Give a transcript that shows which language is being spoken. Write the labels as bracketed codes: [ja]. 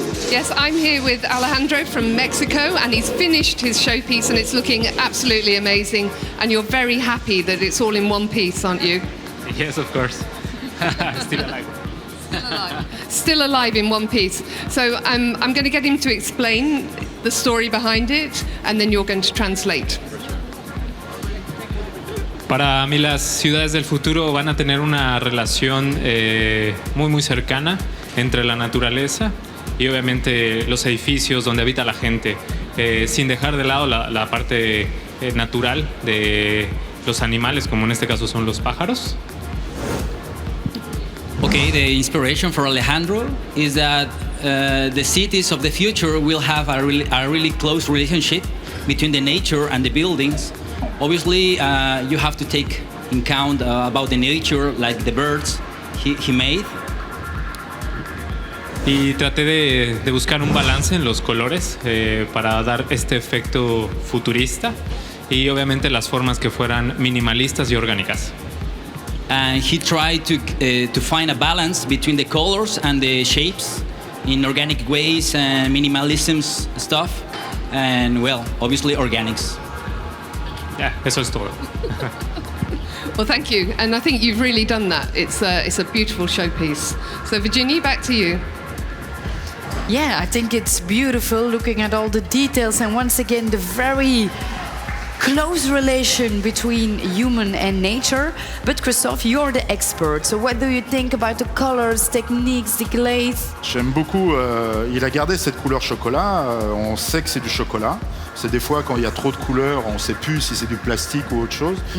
[en] Yes, I'm here with Alejandro from Mexico, and he's finished his showpiece, and it's looking absolutely amazing. And you're very happy that it's all in one piece, aren't you? Yes, of course. Still alive. Still alive in one piece. So I'm going to get him to explain the story behind it, and then you're going to translate. [es] Para mí las ciudades del futuro van a tener una relación muy cercana entre la naturaleza y obviamente los edificios donde habita la gente, sin dejar de lado la parte natural de los animales, como en este caso son los pájaros. [en] Okay, the inspiration for Alejandro is that the cities of the future will have a really close relationship between the nature and the buildings. Obviously, you have to take in count about the nature, like the birds he made. Y traté de buscar un balance en los colores para dar este efecto futurista y obviamente las formas que fueran minimalistas y orgánicas. And he tried to find a balance between the colors and the shapes in organic ways and minimalism stuff, and well, obviously organics. Yeah, [es] eso es todo. [en] Well, thank you, and I think you've really done that. It's a beautiful showpiece. So, Virginie, back to you. Yeah, I think it's beautiful looking at all the details and once again the very close relation between human and nature. But Christophe, you're the expert. So what do you think about the colors, techniques, the glaze? [fr] J'aime beaucoup, il a gardé cette couleur chocolat, on sait que c'est du chocolat. C'est des fois quand il y a trop de couleurs, on ne sait plus si c'est du plastique ou autre chose.